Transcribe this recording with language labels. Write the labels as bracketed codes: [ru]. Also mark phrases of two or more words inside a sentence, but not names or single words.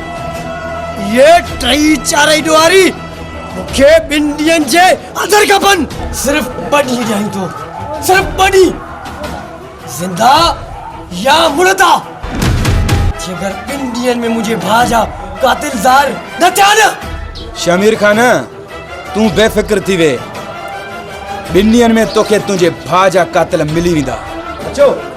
[sd] ये टई चारई ॾोहारी मुखे ॿिन ॾींहंनि जे अंदर खपन। सिर्फ बड़ी ॾियाई तो, सिर्फ बड़ी। जिंदा या मुर्दा। जेकर ॿिन ॾींहंनि में मुझे भाउ जा कातिल ज़ाहिर न थिया न। शमीर खान, तू बेफिक्र थी वे। 2 ॾींहंनि में तोखे तुंहिंजे भाउ जा कातिल मिली वेंदा। अचो।